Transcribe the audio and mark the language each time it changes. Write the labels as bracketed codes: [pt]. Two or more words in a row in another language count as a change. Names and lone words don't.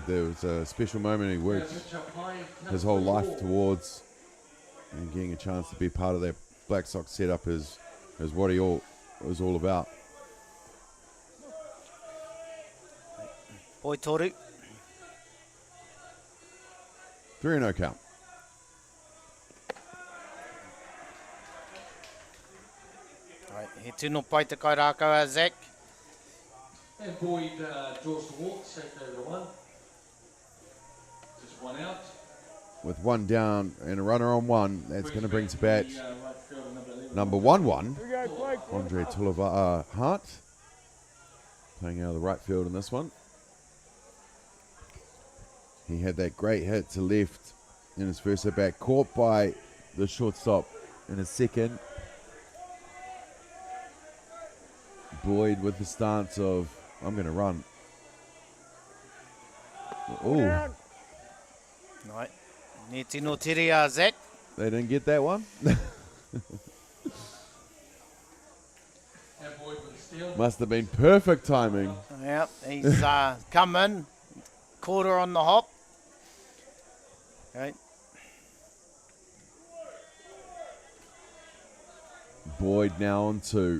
[en] There was a special moment he worked his whole life towards, and getting a chance to be part of that Black Sox setup is what he was all about. Boy Toru. 3-0 count. Right, [mi] he tino pai te kai rākau Zach. [en] And Boyd draws the walk, safe over to one. Just one out. With one down and a runner on one, that's going to bring to bat number 1-1, Andre Tulava Hutt, playing out of the right field in this one. He had that great hit to left in his first at bat, caught by the shortstop in his second. Boyd with the stance of, I'm going to run. Oh. Right. [mi] Ni tino tiri Zach. [en] They didn't get that one. Must have been perfect timing. Yep, he's come in, caught her on the hop. Right. Boyd now on two.